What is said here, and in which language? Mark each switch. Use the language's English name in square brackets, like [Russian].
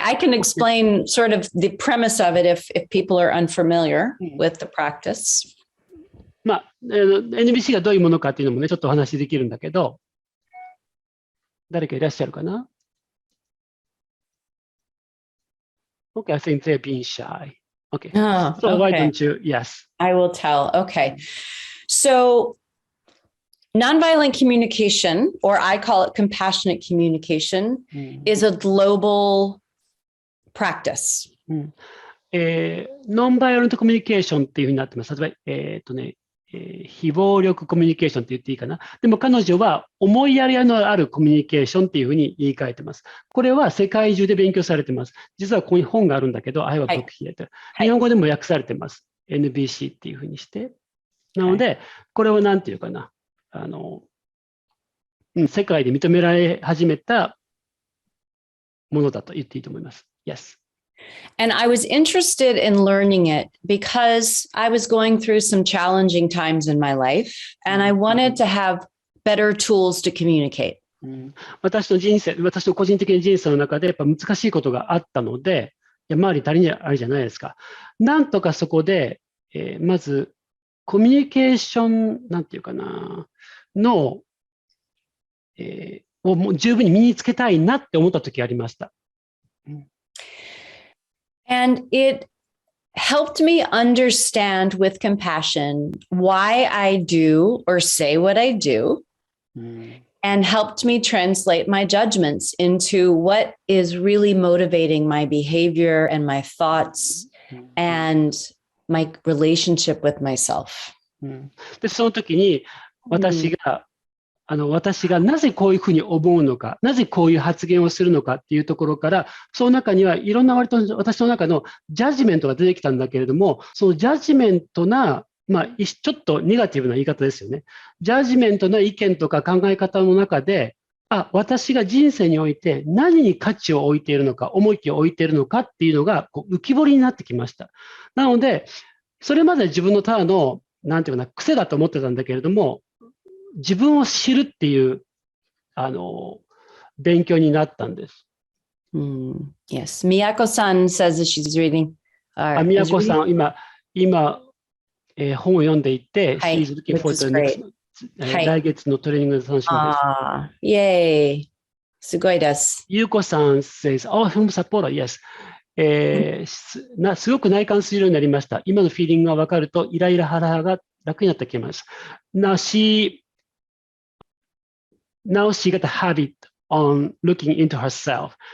[English] I can explain sort of the premise of it if people are unfamiliar with the practice. [Japanese] まあ、NBC がどういうものかっていうのもね、ちょっとお話しできるんだけど、誰かいらっしゃるかな？ [English] Okay, I think they're being shy. Okay. Oh, so why okay. don't you? Yes. I will tell. Okay. So nonviolent communication, or I call it compassionate communication, is a global practice. [Japanese] ノンバイオレントコミュニケーションっていうふうになってます。例えば、非暴力コミュニケーションって言っていいかな。でも彼女は思いやりのあるコミュニケーションっていうふうに言い換えてます。これは世界中で勉強されてます。実はここに本があるんだけど、 [English] I have a book here. [Japanese] 日本語でも訳されてます。NBC っていうふうにして。なので、これをなんていうかな。世界で認められ始めたものだと言っていいと思います。 [English] Yes. And I was interested in learning it because I was going through some challenging times in my life, and I wanted to have better tools to communicate. [Japanese] 私の個人的な人生の中でやっぱ難しいことがあったので、周り足りないじゃないですか。なんとかそこで、まずコミュニケーション、なんていうかな、をもう十分に身につけたいなって思った時がありました。 And it helped me understand with compassion why I do or say what I do, and helped me translate my judgments into what is really motivating my behavior and my thoughts and my relationship with myself. で、その時に私がなぜこういうふうに思うのか、なぜこういう発言をするのかっていうところから、その中にはいろんな割と私の中のジャッジメントが出てきたんだけれども、そのジャッジメントな、ちょっとネガティブな言い方ですよね。ジャッジメントな意見とか考え方の中で、私が人生において何に価値を置いているのか、重きを置いているのかっていうのが浮き彫りになってきました。なので、それまで自分のただの、なんていうかな、癖だと思ってたんだけれども、自分を知るっていう、勉強になったんです。 [English] Yes. Miyako-san says that she's reading. [Japanese] 宮子さん、今、本を読んでいて、 [English] she's looking forward to the next、 [Japanese] 来月のトレーニングが楽しみです。イェーイ。すごいです。 [English] ゆうこさん says, film supporter, yes. [Japanese] すごく内観するようになりました。今のフィーリングが分かると、イライラハラハラが楽になってきます。 [English] Now she got a habit on looking into herself.